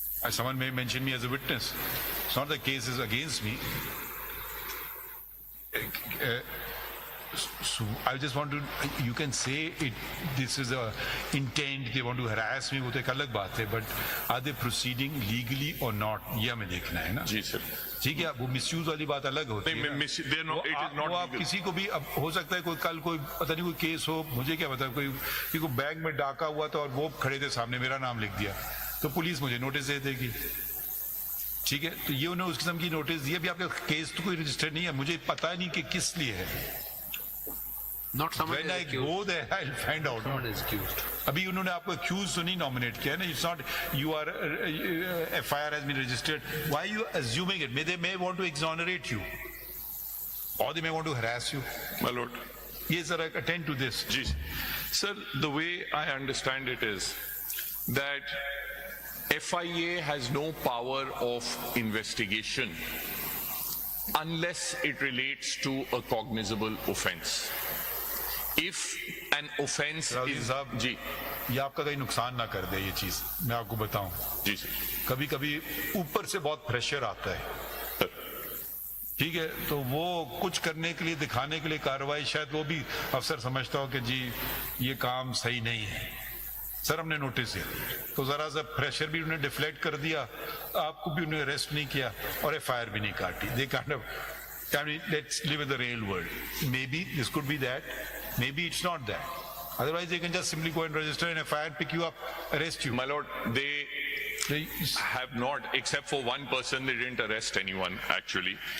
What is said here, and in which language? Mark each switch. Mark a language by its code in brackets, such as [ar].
[en] Someone may mention me as a witness. It's not the case is against me. So I just want to, you can say it, this is a intent, they want to harass me, [hi] वो तो एक अलग बात है, [en] but are they proceeding legally or not? [hi] ये हमें देखना है ना? जी सर. ठीक है, वो मिसयूज वाली बात अलग होती है ना? वो आप किसी को भी, अब हो सकता है कोई कल कोई पता नहीं कोई केस हो, मुझे क्या पता, कोई बैंक में डाका हुआ था और वो खड़े थे सामने, मेरा नाम लिख दिया, तो पुलिस मुझे नोटिस दे देगी. ठीक है, तो ये उन्होंने उस किस्म की नोटिस दी. अभी आपका केस तो कोई रजिस्टर्ड नहीं है, मुझे पता नहीं कि किस लिए है. [en] Not someone When I go there, I'll find out. Someone is accused. [hi] अभी उन्होंने आपको accused तो नहीं nominate किया ना. [en] It's not you are FIR has been registered. Why are you assuming it? They may want to exonerate you, or they may want to harass you. My lord. Yes, sir. Attend to this. [hi] Ji. [en] Sir, the way I understand it is that FIA has no power of investigation unless it relates to a cognizable offense. If an offense is [hi] जी ये आपका कहीं नुकसान ना कर दे ये चीज, मैं आपको बताऊं. जी सर. कभी कभी ऊपर से बहुत प्रेशर आता है, ठीक है, तो वो कुछ करने के लिए, दिखाने के लिए कार्रवाई, शायद वो भी अफसर समझता हो कि जी ये काम सही नहीं है, सर हमने नोटिस दिया, तो जरा सा प्रेशर भी उन्हें डिफ्लेक्ट कर दिया, आपको भी उन्हें अरेस्ट नहीं किया और FIR भी नहीं काटी. [en] They kind of, I mean, let's live in the real world. Maybe this could be that, maybe it's not that. Otherwise, they can just simply go and register an FIR, pick you up, arrest you. My lord, they have not, except for one person, they didn't arrest anyone actually.